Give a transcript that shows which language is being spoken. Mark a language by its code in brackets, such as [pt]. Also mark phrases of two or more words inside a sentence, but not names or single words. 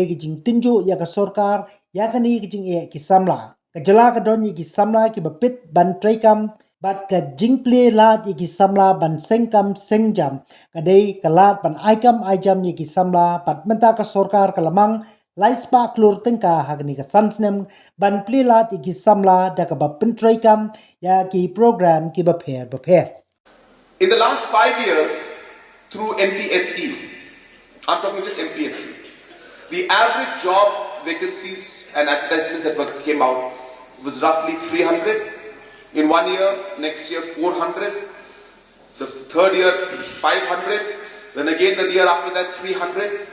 [kha] de ki jing tinjo ya ka Sorkar ya kani ki jing e ki Samla ka jala ka don ki Samla ki bapit ban traikam bat ka jing ple lat ki Samla ban sengkam sengjam ka de ka lat ban aikam aijam ki Samla pat menta ka Sorkar ka lamang Laispa klur tengka hagni ka Snem ban plilat ki Samla da ka ba pentraikam ya ki program ki ba pher. [en] In the last 5 years, through MPSE, I'm talking just MPSE, the average job vacancies and advertisements that came out was roughly 300. In 1 year, next year 400, the third year 500, then again the year after that 300.